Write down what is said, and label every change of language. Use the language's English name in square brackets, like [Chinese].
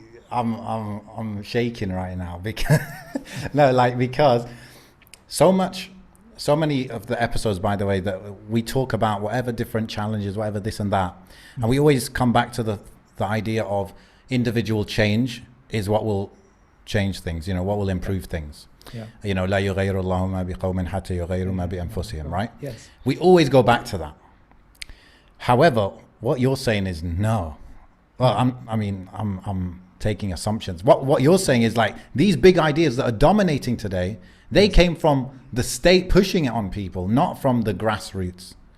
[English] I'm shaking right now because because so many of the episodes, by the way, that we talk about whatever different challenges, whatever this and that, and we always come back to the idea of individual change is what will change things, you know, what will improve things. You know, [Arabic] لا يغير الله ما بقوم حتى يغيروا ما بأنفسهم, [English] right? Yes. We always go back to that. However, what you're saying is no. Well, I'm taking assumptions. What you're saying is, like, these big ideas that are dominating today, they came from the state pushing it on people, not from the grassroots.